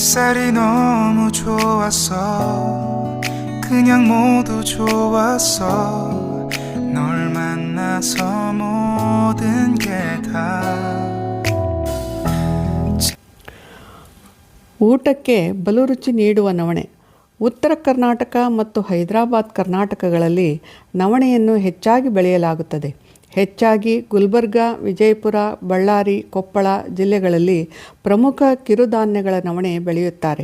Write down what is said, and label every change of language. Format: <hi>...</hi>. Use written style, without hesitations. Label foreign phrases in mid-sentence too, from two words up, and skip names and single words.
<ko>색깔이 너무 좋았어. 그냥 모두 좋았어. 널 만나서 모든 게 다.</ko> <kn>ಊಟಕ್ಕೆ ಬಲು ರುಚಿ ನೀಡುವ ನವಣೆ. ಉತ್ತರ ಕರ್ನಾಟಕ ಮತ್ತು ಹೈದರಾಬಾದ್ ಕರ್ನಾಟಕಗಳಲ್ಲಿ ನವಣೆಯನ್ನು ಹೆಚ್ಚಾಗಿ ಬೆಳೆಯಲಾಗುತ್ತದೆ. ಹೆಚ್ಚಾಗಿ ಗುಲ್ಬರ್ಗ, ವಿಜಯಪುರ, ಬಳ್ಳಾರಿ, ಕೊಪ್ಪಳ ಜಿಲ್ಲೆಗಳಲ್ಲಿ ಪ್ರಮುಖ ಕಿರುಧಾನ್ಯಗಳ ನವಣೆ ಬೆಳೆಯುತ್ತಾರೆ.</kn>